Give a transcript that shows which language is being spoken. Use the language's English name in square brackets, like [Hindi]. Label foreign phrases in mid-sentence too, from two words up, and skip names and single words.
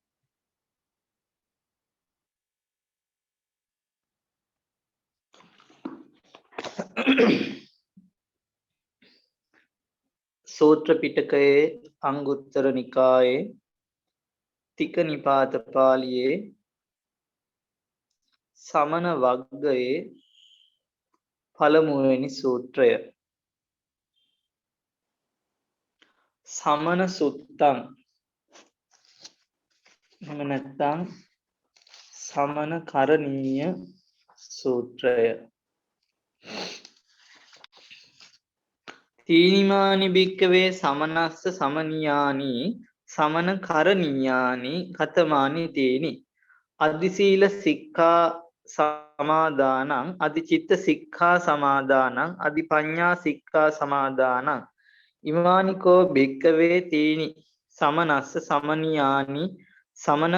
[Sinhala] සූත්‍ර පිටකයේ අංගුත්තර නිකායේ තික නිපාත පාළියේ සමන වග්ගයේ පළමුවෙනි සූත්‍රය සමන සුත්තං එහෙම නැත්නම් සමන කරණීය සූත්‍රය [Pali] තීනිමානි භික්කවේ සමනස්ස සමනියානි සමන කරණීයානි කතමානි තේනි අධිසීල සික්ඛා සමාදානං අධිචිත්ත සික්ඛා සමාදානං අධිපඤ්ඤා සික්ඛා සමාදානං ඉමානිකෝ භික්කවේ තීනි සමනස්ස සමනියානි සමන